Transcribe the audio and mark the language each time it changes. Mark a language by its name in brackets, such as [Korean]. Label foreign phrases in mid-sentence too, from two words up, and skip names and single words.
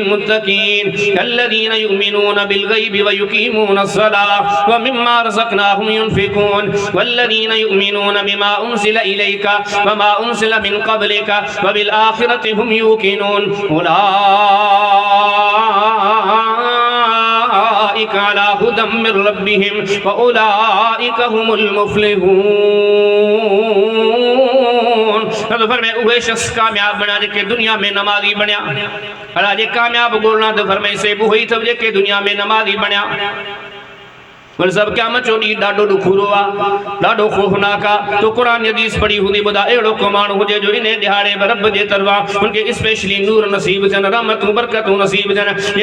[Arabic] المتقين الذين يؤمنون بالغيب ويقيمون الصلاة ومما رزقناهم ينفقون والذين يؤمنون بما أنزل إليك وما أنزل من قبلك وبالآخرة هم يوقنون أولئك على هدى من ربهم وأولئك هم المفلحون. [Sindhi] फरमाए उहे शख़्स कामयाब बणिया जेके दुनिया में नमाज़ी बणिया। अला जे कामयाब ॻोल्हणा त फरमाए से उहो ई अथव जेके दुनिया में नमाज़ी बणिया। वरी सभु क़यामत जो ॾींहुं ॾाढो ॾुखियो आहे, ॾाढो ख़ौफ़नाक आहे। तो क़ुरान हदीस पढ़ी हूंदी, ॿुधा अहिड़ो को माण्हू हुजे जो इन ॾिहाड़े रब जे तरफ़ां उनखे स्पेशली नूर नसीब थियनि, रहमतूं बरकतूं नसीब थियनि।